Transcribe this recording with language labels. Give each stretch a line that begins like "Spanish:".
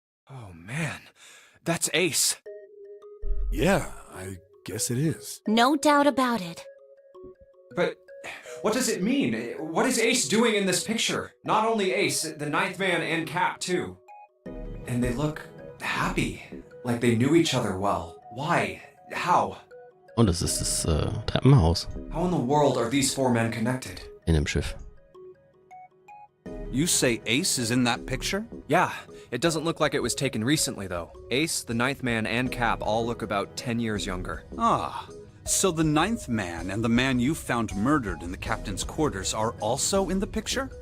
English: Oh man, that's Ace. Yeah, I guess it is. No doubt about it. But what does it mean? What is Ace doing in this picture? Not only Ace, the 9th man and Cap too. And they look happy, like they knew each other well. Why? How?
German: Und es ist das Treppenhaus
English: How in the world are these 4 men connected?
German: in dem Schiff.
English: You say Ace is in that picture? Yeah, it doesn't look like it was taken recently, though. Ace, the 9th man, and Cap all look about 10 years younger. Ah, so the 9th man and the man you found murdered in the captain's quarters are also in the picture?